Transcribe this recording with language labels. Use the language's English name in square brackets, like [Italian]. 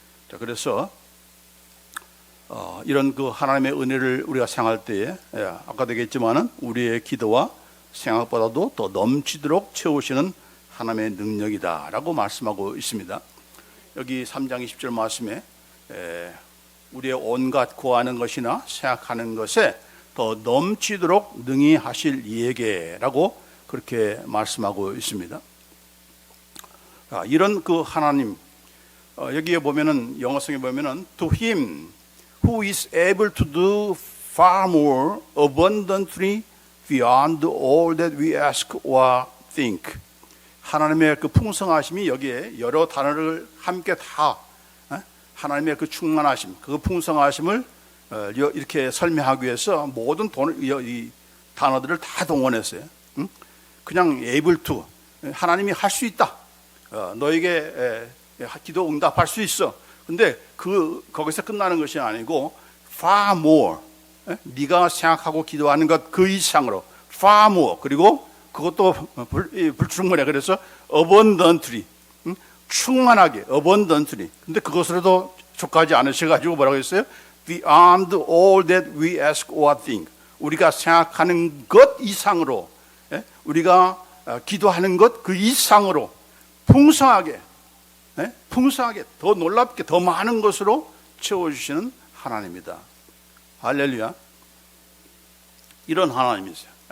[Korean] 자, 그래서 이런 그 하나님의 은혜를 우리가 생각할 때에 아까도 얘기했지만은 우리의 기도와 생각보다도 더 넘치도록 채우시는 하나님의 능력이다라고 말씀하고 있습니다. 여기 3장 20절 말씀에 우리의 온갖 구하는 것이나 생각하는 것에 더 넘치도록 능히 하실 이에게라고 그렇게 말씀하고 있습니다. 이런 그 하나님 여기에 보면은 영어성에 보면은 [English] to him who is able to do far more abundantly beyond all that we ask or think. [Korean] 하나님의 그 풍성하심이 여기에 여러 단어를 함께 다 하나님의 그 충만하심, 그 풍성하심을 이렇게 설명하기 위해서 모든 이 단어들을 다 동원했어요. 그냥 [English] able to [Korean] 하나님이 할 수 있다. 너에게 기도 응답할 수 있어. 근데 거기서 끝나는 것이 아니고 [English] far more [Korean] 네가 생각하고 기도하는 것 그 이상으로 far more 그리고 그것도 불충분해. 그래서 [English] abundantly, [Korean] 충만하게, abundantly. 근데 그것으로도 족하지 않으셔가지고 뭐라고 했어요? [English] Beyond all that we ask or think. [Korean] 우리가 생각하는 것 이상으로, 우리가 기도하는 것 그 이상으로 풍성하게, 풍성하게, 더 놀랍게, 더 많은 것으로 채워주시는 하나님이다. 할렐루야. 이런 하나님이세요.